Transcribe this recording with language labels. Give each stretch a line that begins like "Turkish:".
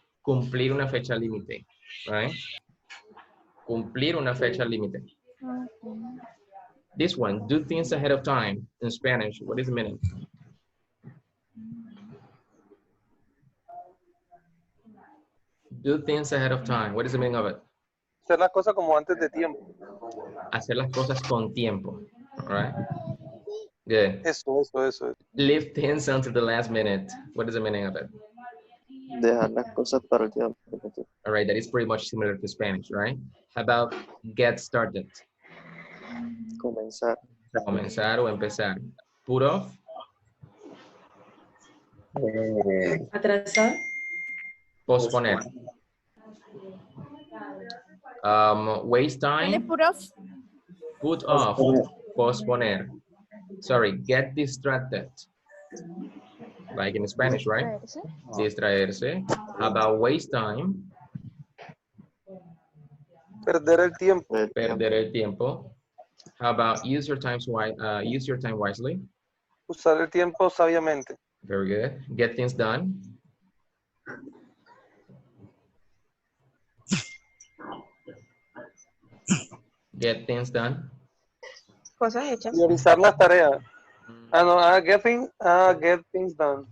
Spanish: Cumplir una fecha límite, right? Cumplir una fecha límite.
English: This one, do things ahead of time in Spanish. What is the meaning? Do things ahead of time. What is the meaning of it?
Spanish: Hacer las cosas como antes de tiempo. Hacer las cosas con tiempo.
English: All right. Good.
Spanish: Eso.
English: Leave things until the last minute. What is the meaning of it?
Spanish: Dejar las cosas para el tiempo.
English: All right, that is pretty much similar to Spanish, right? How about get started?
Spanish: Comenzar. Comenzar o empezar. Put off? Atrasar. Posponer.
English: Waste time? Put off. Put off. Posponer. Sorry, get distracted. Like in Spanish, right? Distraerse. How about waste time?
Spanish: Perder el tiempo. Perder el tiempo.
English: How about use your time wisely?
Spanish: Usar el tiempo sabiamente.
English: Very good. Get things done. Get things done.
Spanish: Cosas hechas. Priorizar las tareas. Ah, no, get things done.